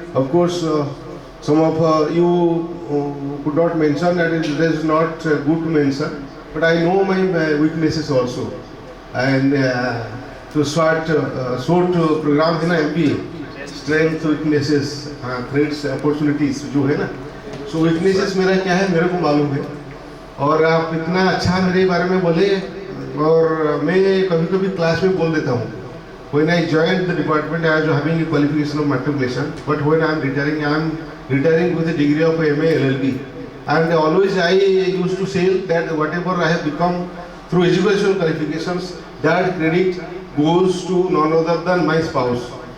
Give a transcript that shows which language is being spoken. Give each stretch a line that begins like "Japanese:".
English: Of course, some of you could not mention, and it is not good to mention. But I know my weaknesses also. And to short program है ना MBA, strength, weaknesses, threats, opportunities
Hindi: जो है ना. So weaknesses मेरा क्या है मेरे को मालूम है. और आप इतना अच्छा मेरे बारे में बोले और मैं कभी-कभी क्लास में बोल देता हूँ.
English: When I joined the department, I was having a qualification of matriculation, but when I am retiring with a degree of MA LLB. And always I used to say that whatever I have become through educational qualifications, that credit goes to none other than my spouse.